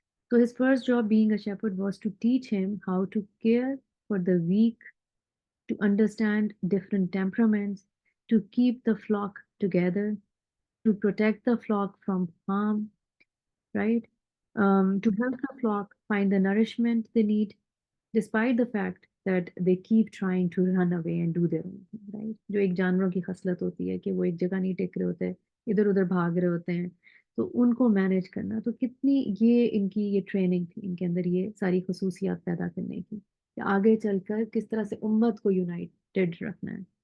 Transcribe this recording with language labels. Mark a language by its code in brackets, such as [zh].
[en] تو his first job being a shepherd was to teach him how to care for the weak, to understand different temperaments, to keep the flock together, to protect the flock from harm, right? To help the flock find the nourishment they need, despite the fact that they keep trying to run away and do their own thing, right? [ur] جو ایک جانوروں کی خصلت ہوتی ہے کہ وہ ایک جگہ نہیں ٹک رہے ہوتے، ادھر ادھر بھاگ رہے ہوتے ہیں، تو ان کو مینیج کرنا، تو کتنی یہ ان کی یہ ٹریننگ تھی ان کے اندر، یہ ساری خصوصیات پیدا کرنے کی کہ آگے چل کر کس طرح سے امت کو یونائٹڈ رکھنا ہے۔